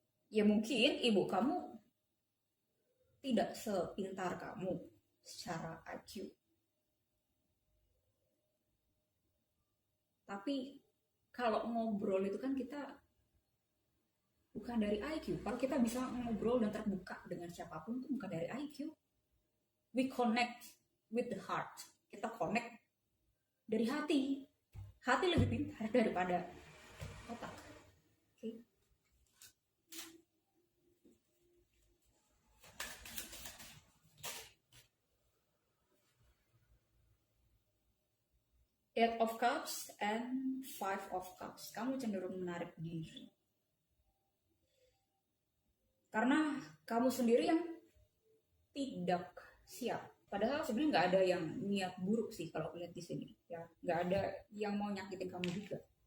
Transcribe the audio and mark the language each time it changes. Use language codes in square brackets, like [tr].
[id] Ya mungkin ibu kamu tidak sepintar kamu secara IQ, tapi kalau ngobrol itu kan kita bukan dari IQ. Kalau kita bisa ngobrol dan terbuka dengan siapapun itu bukan dari IQ. [en] We connect with the heart. [id] Kita connect dari hati. Hati lebih pintar daripada otak. Okay. [en] Eight of Cups and Five of Cups. [id] Kamu cenderung menarik diri. Karena kamu sendiri yang tidak siap. Padahal sebenarnya nggak ada yang niat buruk sih kalau lihat di sini. Ya, nggak ada yang mau nyakitin kamu juga.